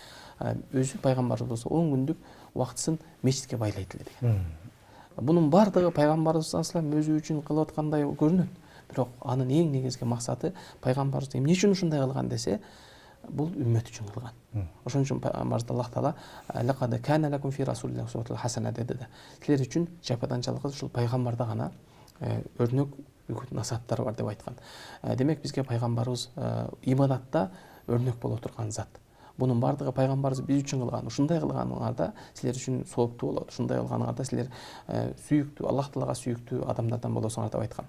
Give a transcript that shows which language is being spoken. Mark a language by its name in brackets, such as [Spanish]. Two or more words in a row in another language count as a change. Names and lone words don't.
[Kyrgyz] Өзү пайгамбарыбыз 10 күндүк убактысын мечитке байлайт эле деген. Бунун бардыгы пайгамбарыбыз өзү үчүн кылып аткандай көрүнөт. Бирок анын эң негизги максаты пайгамбарыбыз эмне үчүн ушундай кылган десе, бул үммөт үчүн кылган. Ошон үчүн пайгамбарыбыз Аллах Таала [Arabic] لقد كان لكم في رسول الله أسوة حسنة [Kyrgyz] деди да. Силер үчүн жападанчалык ушул пайгамбарда гана өрнөк насааттар бар деп айткан. Демек бизге пайгамбарыбыз ибадатта өрнөк боло турган зат. Бунун бардыгы пайгамбарыбыз биз үчүн кылган. Ушундай кылганыңарда силер үчүн сооптуу болот. Ушундай кылганыңарда силер сүйүктүү, Аллах Таалага сүйүктүү адамдардан болосуңар деп айткан.